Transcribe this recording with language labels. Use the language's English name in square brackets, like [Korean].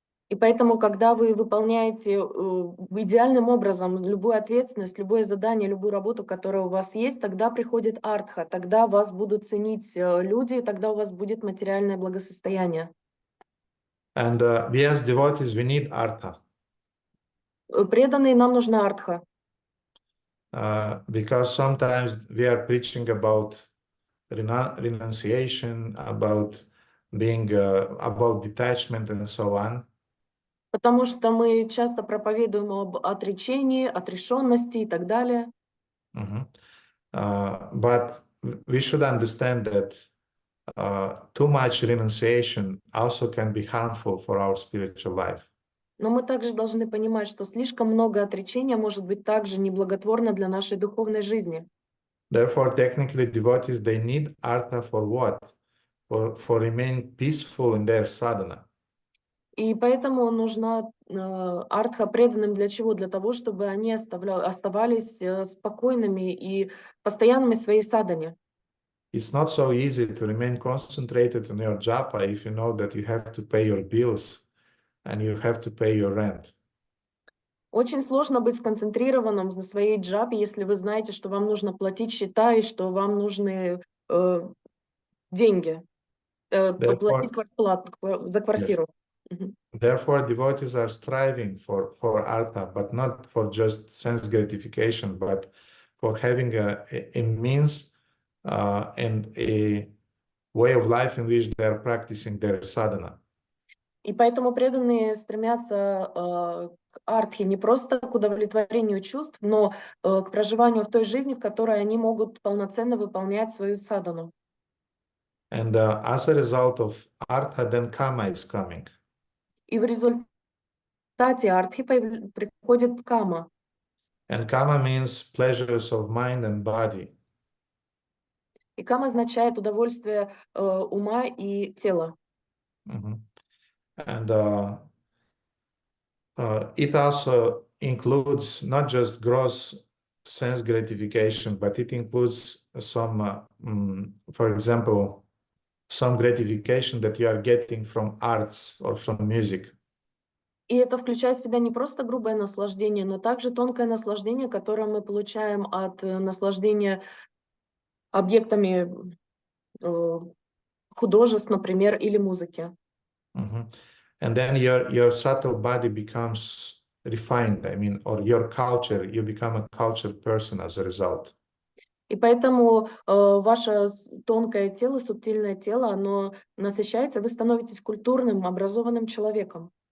[Russian] И поэтому, когда вы выполняете идеальным образом любую ответственность, любое задание, любую работу, которая у вас есть, тогда приходит артха, тогда вас будут ценить люди, тогда у вас будет материальное благосостояние. [English] And we as devotees, we need artha. [Russian] Преданные, нам нужна артха. [English] Because sometimes we are preaching about renunciation, about being, about detachment and so on. [Russian] Потому что мы часто проповедуем об отречении, отрешенности и так далее. [English] But we should understand that too much renunciation also can be harmful for our spiritual life. [Russian] Но мы также должны понимать, что слишком много отречения может быть также неблаготворно для нашей духовной жизни. [English] Therefore, technically, devotees, they need artha for what? For remaining peaceful in their sadhana. [Russian] И поэтому нужна артха преданным для чего? Для того, чтобы они оставались спокойными и постоянными в своей садхане. [English] It's not so easy to remain concentrated on your japa if you know that you have to pay your bills and you have to pay your rent. [Russian] Очень сложно быть сконцентрированным на своей джапе, если вы знаете, что вам нужно платить счета и что вам нужны деньги, платить квартплату за квартиру. [English] Therefore, devotees are striving for artha, but not for just sense gratification, but for having a means and a way of life in which they are practicing their sadhana. [Russian] И поэтому преданные стремятся к артхе не просто к удовлетворению чувств, но к проживанию в той жизни, в которой они могут полноценно выполнять свою садхану. [English] And as a result of artha, then karma is coming. [Russian] И в результате артхи приходит кама. [English] And kama means pleasures of mind and body. [Russian] И кама означает удовольствие ума и тела. [English] And it also includes not just gross sense gratification, but it includes some, for example, some gratification that you are getting from arts or from music. [Russian] И это включает в себя не просто грубое наслаждение, но также тонкое наслаждение, которое мы получаем от наслаждения объектами художеств, например, или музыки. [English] And then your subtle body becomes refined, I mean, or your culture, you become a cultured person as a result. [Russian] И поэтому ваше тонкое тело, субтильное тело, оно насыщается, вы становитесь культурным, образованным человеком.